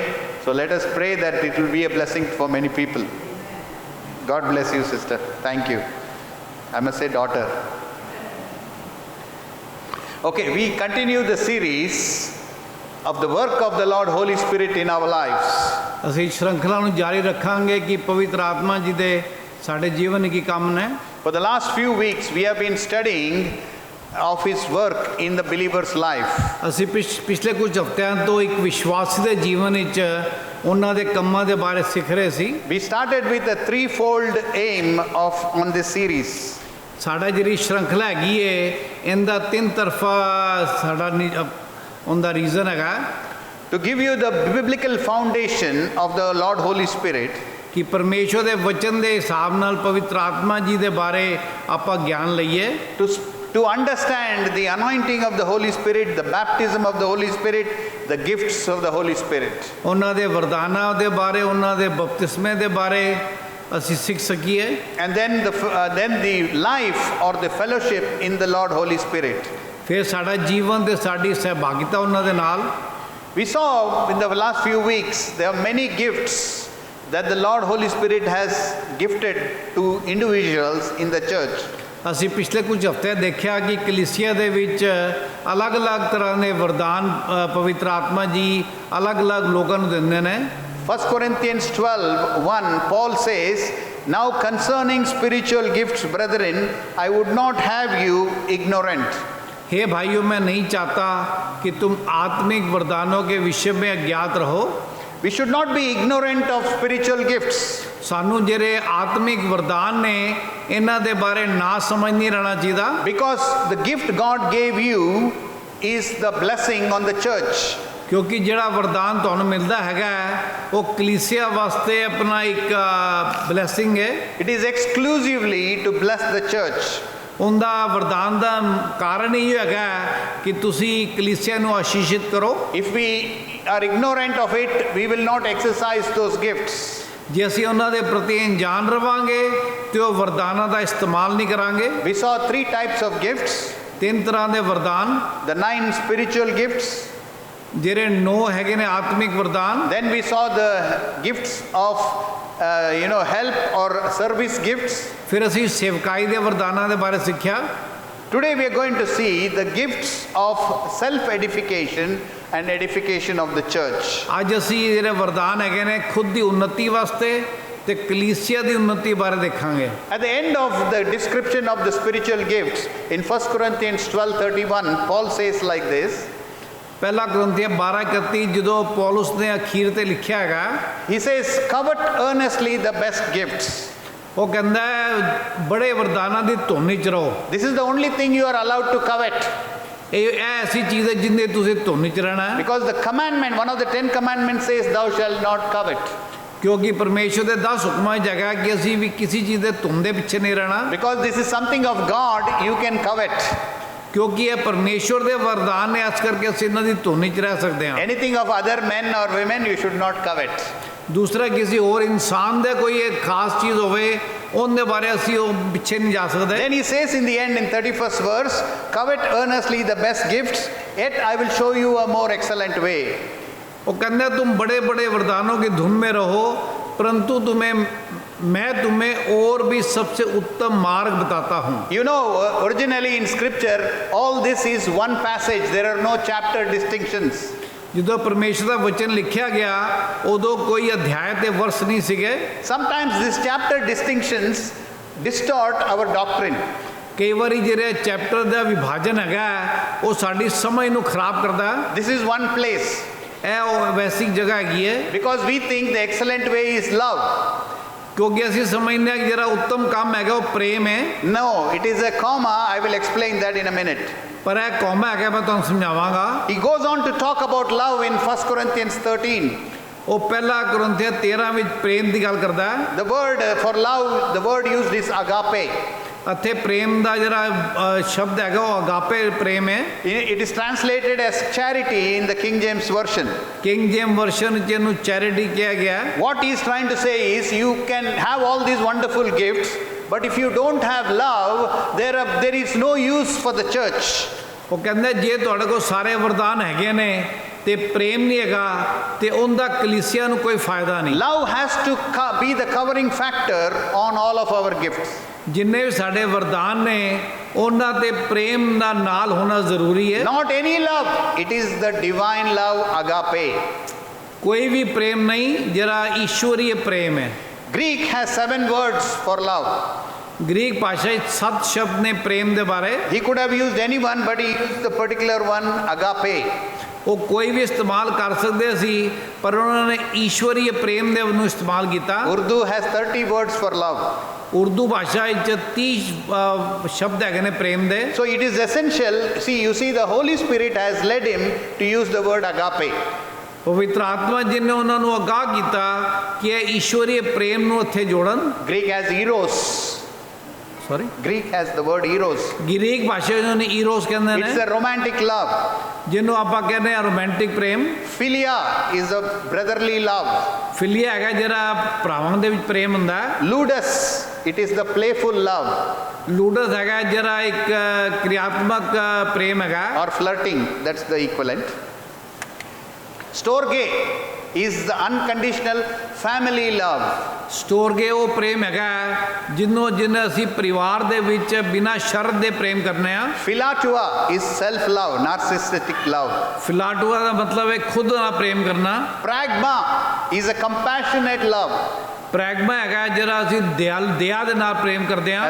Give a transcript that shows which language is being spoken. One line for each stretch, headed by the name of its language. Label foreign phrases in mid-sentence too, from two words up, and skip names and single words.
English: So let us pray that it will be a blessing for many people. God bless you, sister. Thank you. I must say daughter. Okay, we continue the series of the work of the Lord Holy Spirit in our lives.
Punjabi: ਅਸੀਂ ਸ਼੍ਰੰਖਲਾ ਨੂੰ ਜਾਰੀ ਰੱਖਾਂਗੇ ਕਿ ਪਵਿੱਤਰ ਆਤਮਾ ਜੀ ਦੇ ਸਾਡੇ ਜੀਵਨ ਕੀ ਕੰਮ ਨੇ.
English: For the last few weeks we have been studying of his work in the believer's life.
Punjabi: ਅਸੀਂ ਪਿਛਲੇ ਕੁਝ ਹਫ਼ਤਿਆਂ ਤੋਂ ਇੱਕ ਵਿਸ਼ਵਾਸੀ ਦੇ ਜੀਵਨ ਵਿੱਚ ਉਹਨਾਂ ਦੇ ਕੰਮਾਂ ਦੇ ਬਾਰੇ ਸਿੱਖ ਰਹੇ ਸੀ.
English: We started with a threefold aim on this series.
Punjabi: ਸਾਡਾ ਜਿਹੜੀ ਸ਼੍ਰੰਖਲਾ ਹੈਗੀ ਏ ਇਹਦਾ ਤਿੰਨ ਤਰਫਾ ਸਾਡਾ ਉਹਦਾ ਰੀਜ਼ਨ ਹੈਗਾ.
English: To give you the biblical foundation of the Lord Holy Spirit.
Punjabi: ਕਿ ਪਰਮੇਸ਼ਵਰ ਦੇ ਵਚਨ ਦੇ ਹਿਸਾਬ ਨਾਲ ਪਵਿੱਤਰ ਆਤਮਾ ਜੀ ਦੇ ਬਾਰੇ ਆਪਾਂ ਗਿਆਨ ਲਈਏ.
English: To understand the anointing of the Holy Spirit, the baptism of the Holy Spirit, the gifts of the Holy Spirit.
Punjabi: ਉਹਨਾਂ ਦੇ ਵਰਦਾਨਾਂ ਦੇ ਬਾਰੇ, ਉਹਨਾਂ ਦੇ ਬਪਤਿਸਮੇ ਦੇ ਬਾਰੇ ਅਸੀਂ ਸਿੱਖ ਸਕੀਏ.
English: And then the life or the fellowship in the Lord Holy Spirit.
Punjabi: ਫਿਰ ਸਾਡਾ ਜੀਵਨ ਤੇ ਸਾਡੀ ਸਹਿਭਾਗਿਤਾ ਉਹਨਾਂ ਦੇ ਨਾਲ.
English: We saw in the last few weeks there are many gifts that the Lord Holy Spirit has gifted to individuals in the church.
Punjabi: ਅਸੀਂ ਪਿਛਲੇ ਕੁਝ ਹਫ਼ਤੇ ਦੇਖਿਆ ਕਿ ਕਲੀਸਿਆ ਦੇ ਵਿੱਚ ਅਲੱਗ-ਅਲੱਗ ਤਰ੍ਹਾਂ ਦੇ ਵਰਦਾਨ ਪਵਿੱਤਰ ਆਤਮਾ ਜੀ ਅਲੱਗ-ਅਲੱਗ ਲੋਕਾਂ ਨੂੰ ਦਿੰਦੇ ਨੇ.
English: 1 Corinthians 12:1 Paul says, "Now concerning spiritual gifts, brethren, I would not have you ignorant."
Hindi: हे भाइयों, मैं नहीं चाहता कि तुम आत्मिक वरदानों के विषय में अज्ञात रहो.
English: We should not be ignorant of spiritual gifts.
Punjabi: ਸਾਨੂੰ ਜਿਹੜੇ ਆਤਮਿਕ ਵਰਦਾਨ ਨੇ ਇਹਨਾਂ ਦੇ ਬਾਰੇ ਨਾ ਸਮਝ ਨਹੀਂ ਰਹਿਣਾ ਚਾਹੀਦਾ.
English: Because the gift God gave you is the blessing on the church.
Punjabi: ਕਿਉਂਕਿ ਜਿਹੜਾ ਵਰਦਾਨ ਤੁਹਾਨੂੰ ਮਿਲਦਾ ਹੈਗਾ ਉਹ ਕਲੀਸਿਆ ਵਾਸਤੇ ਆਪਣਾ ਇੱਕ ਬਲੇਸਿੰਗ ਹੈ.
English: It is exclusively to bless the church.
Punjabi: ਉਹਦਾ ਵਰਦਾਨ ਦਾ ਕਾਰਨ ਇਹ ਹੈਗਾ ਕਿ ਤੁਸੀਂ ਕਲੀਸਿਆ ਨੂੰ ਆਸ਼ੀਸ਼ਿਤ ਕਰੋ.
English: If we are ignorant of it, we will not exercise those gifts.
Punjabi: ਜੇ ਅਸੀਂ ਉਹਨਾਂ ਦੇ ਪ੍ਰਤੀ ਅਣਜਾਣ ਰਵਾਂਗੇ ਤੇ ਉਹ ਵਰਦਾਨਾਂ ਦਾ ਇਸਤੇਮਾਲ ਨਹੀਂ ਕਰਾਂਗੇ.
English: We saw 3 types of gifts.
Punjabi: ਤਿੰਨ ਤਰ੍ਹਾਂ ਦੇ ਵਰਦਾਨ.
English: The 9 spiritual gifts.
Punjabi: ਜਿਹੜੇ 9 ਹੈਗੇ ਨੇ ਆਤਮਿਕ ਵਰਦਾਨ.
English: Then we saw the gifts of help or service gifts.
Punjabi: ਫਿਰ ਅਸੀਂ ਸੇਵਕਾਈ ਦੇ ਵਰਦਾਨਾਂ ਦੇ ਬਾਰੇ ਸਿੱਖਿਆ.
English: Today we are going to see the gifts of self edification and edification of the church.
Punjabi: ਅੱਜ ਅਸੀਂ ਜਿਹੜੇ ਵਰਦਾਨ ਹੈਗੇ ਨੇ ਖੁਦ ਦੀ ਉન્નਤੀ ਵਾਸਤੇ ਤੇ ਕਲੀਸਿਆ ਦੀ ਉન્નਤੀ ਬਾਰੇ ਦੇਖਾਂਗੇ.
English: At the end of the description of the spiritual gifts in 1 Corinthians 12:31 Paul says like this.
Punjabi: ਪਹਿਲਾ ਕੁਰਿੰਥੀਆਂ 12:31 ਜਦੋਂ ਪੌਲਸ ਨੇ ਅਖੀਰ ਤੇ ਲਿਖਿਆ ਹੈਗਾ.
English: He says, "Covet earnestly the best gifts."
Punjabi: ਉਹ ਕਹਿੰਦਾ ਬੜੇ ਵਰਦਾਨਾਂ ਦੀ ਧੁਨ ਵਿੱਚ ਰਹੋ.
English: This is the only thing you are allowed to covet.
Punjabi: ਇਹ ਐਸੀ ਚੀਜ਼ ਹੈ ਜਿੰਦੇ ਤੁਸੀਂ ਧੁਨ ਵਿੱਚ ਰਹਿਣਾ.
English: Because the commandment, one of the 10 commandments says, "Thou shalt not covet."
Punjabi: ਕਿਉਂਕਿ ਪਰਮੇਸ਼ਵਰ ਦੇ 10 ਹੁਕਮਾਂ 'ਚ ਹੈਗਾ ਕਿ ਅਸੀਂ ਵੀ ਕਿਸੇ ਚੀਜ਼ ਦੇ ਧੁਨ ਦੇ ਪਿੱਛੇ ਨਹੀਂ ਰਹਿਣਾ.
English: Because this is something of God, you can covet.
Punjabi: ਕਿਉਂਕਿ ਇਹ ਪਰਮੇਸ਼ਵਰ ਦੇ ਵਰਦਾਨ ਨੇ, ਇਸ ਕਰਕੇ ਅਸੀਂ ਇਹਨਾਂ ਦੀ ਧੁਨ ਵਿੱਚ ਰਹਿ ਸਕਦੇ ਹਾਂ.
English: Anything of other men or women you should not covet.
Punjabi: ਦੂਸਰਾ ਕਿਸੇ ਹੋਰ ਇਨਸਾਨ ਦੇ ਕੋਈ ਇੱਕ ਖਾਸ ਚੀਜ਼ ਹੋਵੇ ਉਹਦੇ ਬਾਰੇ ਅਸੀਂ ਉਹ ਪਿੱਛੇ ਨਹੀਂ ਜਾ ਸਕਦੇ.
English: Then he says in the end in 31st verse, "Covet earnestly the best gifts, yet I will show you a more excellent way."
Hindi: वो कहते तुम बड़े बड़े वरदानों की धुन में रहो, परंतु मैं तुम्हें और भी सबसे उत्तम मार्ग बताता हूँ.
English: You know, originally in scripture all this is one passage. There are no chapter distinctions.
Punjabi: ਜਦੋਂ ਪਰਮੇਸ਼ਰ ਦਾ ਵਚਨ ਲਿਖਿਆ ਗਿਆ ਉਦੋਂ ਕੋਈ ਅਧਿਆਇ ਤੇ ਵਰਸ ਨਹੀਂ ਸੀਗੇ.
English: Sometimes these chapter distinctions distort our doctrine.
Punjabi: ਕਈ ਵਾਰੀ ਜਿਹੜੇ ਚੈਪਟਰ ਦਾ ਵਿਭਾਜਨ ਹੈਗਾ ਉਹ ਸਾਡੀ ਸਮਝ ਨੂੰ ਖਰਾਬ ਕਰਦਾ.
English: This is one place.
Punjabi: ਇਹ ਉਹ ਵੈਸੀ ਜਗ੍ਹਾ ਹੈਗੀ ਹੈ.
English: Because we think the excellent way is love.
Punjabi: ਕਿਉਂਕਿ ਅਸੀਂ ਸਮਝਦੇ ਹਾਂ ਕਿ ਜਿਹੜਾ ਉੱਤਮ ਕੰਮ ਹੈਗਾ ਉਹ ਪ੍ਰੇਮ ਹੈ.
English: No, it is a comma. I will explain that in a minute.
Punjabi: ਪਰ ਇਹ ਕੌਮਾ ਹੈਗਾ, ਮੈਂ ਤੁਹਾਨੂੰ ਸਮਝਾਵਾਂਗਾ.
English: He goes on to talk about love in 1 Corinthians 13.
Punjabi: ਉਹ ਪਹਿਲਾ ਕੁਰਿੰਥੀਆਂ 13 ਵਿੱਚ ਪ੍ਰੇਮ ਦੀ ਗੱਲ ਕਰਦਾ ਹੈ।
English: The word for love, the word used is agape.
Punjabi: ਇੱਥੇ ਪ੍ਰੇਮ ਦਾ ਜਿਹੜਾ ਸ਼ਬਦ ਹੈਗਾ ਉਹ ਅਗਾਪੇ ਪ੍ਰੇਮ ਹੈ।
English: It is translated as charity in the King James Version.
Punjabi: ਕਿੰਗ ਜੇਮ ਵਰਸ਼ਨ ਵਿੱਚ ਇਹਨੂੰ ਚੈਰਿਟੀ ਕਿਹਾ ਗਿਆ ਹੈ।
English: What he is trying to say is you can have all these wonderful gifts, but if you don't have love, there is no use for the church.
Punjabi: ਉਹ ਕਹਿੰਦਾ ਜੇ ਤੁਹਾਡੇ ਕੋਲ ਸਾਰੇ ਵਰਦਾਨ ਹੈਗੇ ਨੇ ਤੇ ਪ੍ਰੇਮ ਨਹੀਂ ਹੈਗਾ ਤੇ ਉਹਦਾ ਕਲੀਸਿਆ ਨੂੰ ਕੋਈ ਫਾਇਦਾ ਨਹੀਂ।
English: Love has to be the covering factor on all of our gifts.
Punjabi: ਜਿੰਨੇ ਵੀ ਸਾਡੇ ਵਰਦਾਨ ਨੇ ਉਹਨਾਂ ਤੇ ਪ੍ਰੇਮ ਦਾ ਨਾਲ ਹੋਣਾ ਜ਼ਰੂਰੀ ਹੈ।
English: Not any love, it is the divine love, agape.
Punjabi: ਕੋਈ ਵੀ ਪ੍ਰੇਮ ਨਹੀਂ, ਜਿਹੜਾ ਈਸ਼ਵਰੀय ਪ੍ਰੇਮ ਹੈ।
English: Greek has 7 words for love.
Punjabi: ਗ੍ਰੀਕ ਭਾਸ਼ਾ ਵਿੱਚ 7 ਸ਼ਬਦ ਨੇ ਪ੍ਰੇਮ ਦੇ ਬਾਰੇ।
English: He could have used any one, but he used the particular one, agape.
Punjabi: ਉਹ ਕੋਈ ਵੀ ਇਸਤੇਮਾਲ ਕਰ ਸਕਦੇ ਸੀ ਪਰ ਉਹਨਾਂ ਨੇ ਈਸ਼ਵਰੀय ਪ੍ਰੇਮ ਦੇ ਨੂੰ ਇਸਤੇਮਾਲ ਕੀਤਾ।
English: Urdu has 30 words for love.
Punjabi: ਉਰਦੂ ਭਾਸ਼ਾ ਵਿੱਚ 30 ਸ਼ਬਦ ਹੈਗੇ ਨੇ ਪ੍ਰੇਮ ਦੇ।
English: So it is essential. You see, the Holy Spirit has led him to use the word agape.
Punjabi: ਪਵਿੱਤਰ ਆਤਮਾ ਜੀ ਨੇ ਉਹਨਾਂ ਨੂੰ ਅਗਾਹ ਕੀਤਾ ਕਿ ਇਹ ਈਸ਼ਵਰੀय ਪ੍ਰੇਮ ਨੂੰ ਇੱਥੇ ਜੋੜਨ।
English: Greek has eros. Greek has the word eros.
Punjabi: ਗ੍ਰੀਕ ਭਾਸ਼ਾ ਵਿੱਚ ਉਹਨੇ ਈਰੋਸ ਕਹਿੰਦੇ ਨੇ।
English: It's a romantic love.
Punjabi: ਜਿਹਨੂੰ ਆਪਾਂ ਕਹਿੰਦੇ ਆ ਰੋਮਾਂਟਿਕ ਪ੍ਰੇਮ।
English: Philia is a brotherly love.
Punjabi: ਫਿਲੀਆ ਹੈਗਾ ਜਿਹੜਾ ਭਰਾਵਾਂ ਦੇ ਵਿੱਚ ਪ੍ਰੇਮ ਹੁੰਦਾ ਹੈ।
English: Ludus, it is the playful love.
Punjabi: ਲੂਡਸ ਹੈਗਾ ਜਿਹੜਾ ਇੱਕ ਕਿਰਿਆਤਮਕ ਪ੍ਰੇਮ ਹੈਗਾ।
English: Or flirting, that's the equivalent. Storge is the unconditional family love.
Punjabi: ਸਟੋਰਗੇ ਉਹ ਪ੍ਰੇਮ ਹੈਗਾ ਜਿਹਨੂੰ ਅਸੀਂ ਪਰਿਵਾਰ ਦੇ ਵਿੱਚ ਬਿਨਾਂ ਸ਼ਰਤ ਦੇ ਪ੍ਰੇਮ ਕਰਨੇ ਆ।
English: Philatua is self love, narcissistic love.
Punjabi: ਫਿਲਾਟੂਆ ਦਾ ਮਤਲਬ ਹੈ ਖੁਦ ਨਾਲ ਪ੍ਰੇਮ ਕਰਨਾ।
English: Pragma is a compassionate love.
Punjabi: ਪ੍ਰੈਗਮਾ ਹੈਗਾ ਜਿਹੜਾ ਅਸੀਂ ਦਇਆ ਦੇ ਨਾਲ ਪ੍ਰੇਮ ਕਰਦੇ ਆ।